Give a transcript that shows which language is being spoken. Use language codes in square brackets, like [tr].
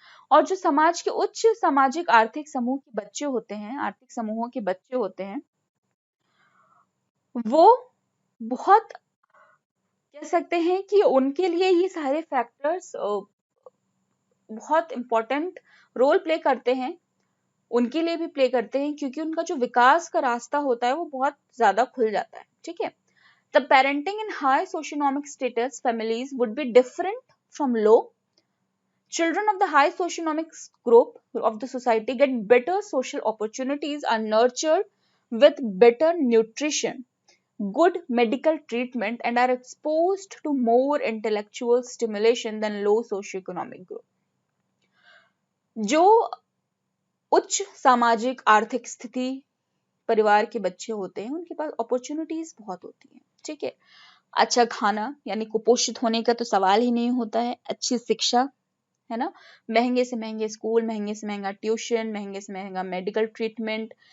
[hi] और जो समाज के उच्च सामाजिक आर्थिक समूह के बच्चे होते हैं, आर्थिक समूहों के बच्चे होते हैं, वो बहुत, कह सकते हैं कि उनके लिए ये सारे फैक्टर्स बहुत इंपॉर्टेंट रोल प्ले करते हैं, उनके लिए भी प्ले करते हैं, क्योंकि उनका जो विकास का रास्ता होता है वो बहुत ज्यादा खुल जाता है। ठीक है, [en] The parenting in high socioeconomic status families would be different from low. Children of the high socioeconomic group of the society get better social opportunities, are nurtured with better nutrition, good medical treatment, and are exposed to more intellectual stimulation than low socioeconomic group. [hi] जो उच्च सामाजिक आर्थिक स्थिति परिवार के बच्चे होते हैं, उनके पास अपॉर्चुनिटीज बहुत होती हैं। ठीक है, अच्छा खाना, यानी कुपोषित होने का तो सवाल ही नहीं होता है, अच्छी शिक्षा, है ना, महंगे से महंगे स्कूल, महंगे से महंगा ट्यूशन, महंगे से महंगा मेडिकल ट्रीटमेंट।